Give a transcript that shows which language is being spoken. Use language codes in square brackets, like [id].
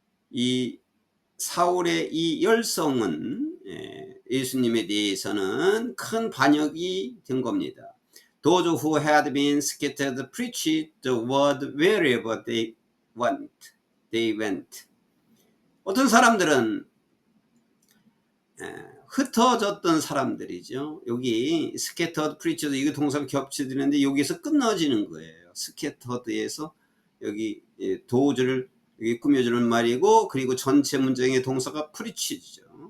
[ko] 이 사울의 이 열성은 예수님에 대해서는 큰 반역이 된 겁니다. [en] Those who had been scattered preached the word wherever they went. [ko] 어떤 사람들은 흩어졌던 사람들이죠. 여기 scattered preach도 이거 동사가 겹치는데 여기서 끊어지는 거예요. scattered에서 여기 도저를 여기 꾸며주는 말이고, 그리고 전체 문장의 동사가 preach죠.